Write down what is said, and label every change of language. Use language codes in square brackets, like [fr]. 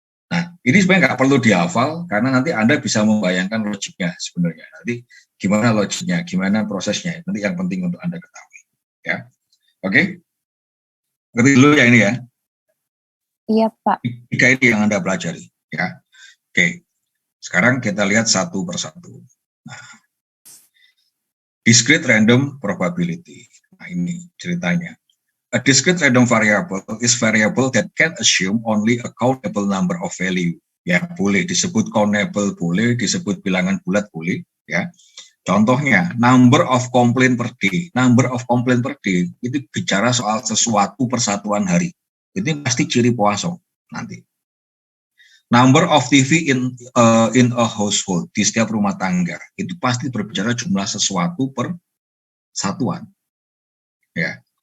[id] Nah, ini sebenarnya nggak perlu dihafal karena nanti Anda bisa membayangkan logiknya sebenarnya. Nanti gimana logiknya, gimana prosesnya. Nanti yang penting untuk Anda ketahui. Ya. Oke? Ngerti dulu ya ini ya. Iya, Pak. Tiga ini yang Anda pelajari. Ya. Oke. Sekarang kita lihat satu persatu. [en] Nah, discrete random probability. [id] Nah, ini ceritanya. [en] A discrete random variable is variable that can assume only a countable number of value. [id] Ya, boleh disebut countable, boleh disebut bilangan bulat, boleh. Ya. Contohnya, [en] number of complaint per day. Number of complaint per day [id] itu bicara soal sesuatu persatuan hari. Ini pasti ciri Poisson nanti. [en] Number of TV in a household, [id] di setiap rumah tangga, itu pasti berbicara jumlah sesuatu per satuan. Ya.